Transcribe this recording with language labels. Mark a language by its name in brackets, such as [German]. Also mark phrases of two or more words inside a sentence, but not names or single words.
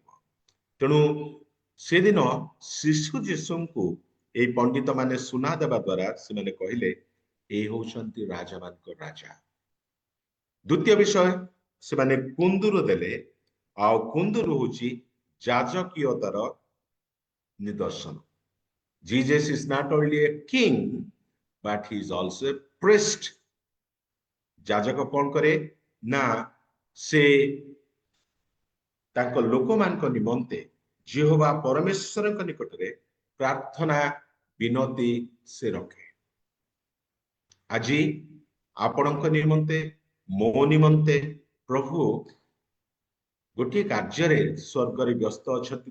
[Odia] ତେଣୁ ସେଦିନ ଶିଶୁ ଯୀଶୁଙ୍କୁ ଏଇ ପଣ୍ଡିତ ମାନେ ସୁନା ଦେବା ଦ୍ୱାରା ସେମାନେ କହିଲେ, ଏ ହଉଛନ୍ତି ରାଜାମାନଙ୍କ ରାଜା। ଦ୍ୱିତୀୟ ବିଷୟ, ସେମାନେ କୁନ୍ଦୁରୁ ଦେଲେ, ଆଉ କୁନ୍ଦୁରୁ ହଉଛି ଯାଜକୀୟତାର ନିଦର୍ଶନ। [English] Jesus is not only a king but he is also a priest. [Odia] ଯାଜକ କଣ କରେ ନା ସେ ତାଙ୍କ ଲୋକମାନଙ୍କ ନିମନ୍ତେ ଯେହୋବା ପରମେଶ୍ୱରଙ୍କ ନିକଟରେ ପ୍ରାର୍ଥନା ବିନତି ସେ ରଖେ। ଆଜି ଆପଣଙ୍କ ନିମନ୍ତେ, ମୋ ନିମନ୍ତେ ପ୍ରଭୁ ଗୋଟିଏ କାର୍ଯ୍ୟରେ ସ୍ୱର୍ଗରେ ବ୍ୟସ୍ତ ଅଛନ୍ତି।